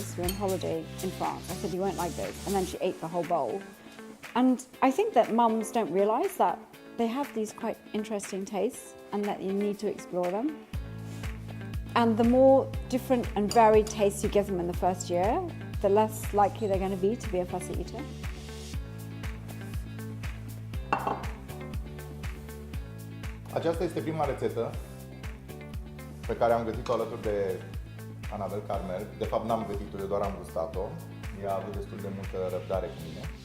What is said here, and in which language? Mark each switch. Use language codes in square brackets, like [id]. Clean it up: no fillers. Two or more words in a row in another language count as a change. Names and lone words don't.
[en] We were on holiday in France. I said, you won't like this. And then she ate the whole bowl. And I think that mums don't realize that they have these quite interesting tastes and that you need to explore them. And the more different and varied tastes you give them in the first year, the less likely they're going to be to be a fussy eater. [ro] Aceasta este prima rețetă pe care am gătit-o alături de Anabel Carmel. De fapt n-am gătit-o, eu doar am gustat-o. Ea a avut destul de multă răbdare cu mine.